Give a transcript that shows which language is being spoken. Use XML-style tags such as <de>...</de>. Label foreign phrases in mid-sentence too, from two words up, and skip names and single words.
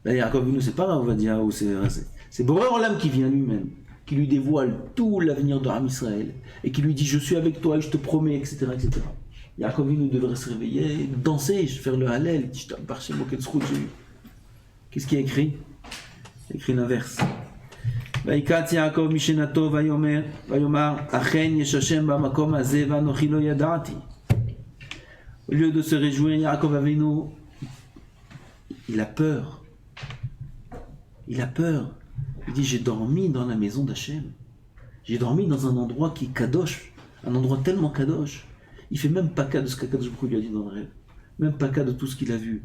<fr>Là, Yaakov Avinu, c'est pas Rav Ovadia, c'est Boré Olam qui vient lui-même, qui lui dévoile tout l'avenir de Ham Israël, et qui lui dit, je suis avec toi et je te promets, etc., etc. Yaakov Avinu devrait se réveiller, danser, faire le Hallel, qu'est-ce qu'il y a écrit? Il y a écrit l'inverse.</fr> <he>ויקץ יעקב משנתו ויאמר אכן יש השם במקום הזה ואנוכי לא ידעתי.</he> <fr>Au lieu de se réjouir, Yaakov Avinu, il a peur. Il a peur. Il dit, j'ai dormi dans la maison d'Hachem. J'ai dormi dans un endroit qui est kadosh, un endroit tellement kadosh. Il fait même pas cas de ce qu'Akadosh Baruch Hu lui a dit dans le rêve. Même pas cas de tout ce qu'il a vu.</fr>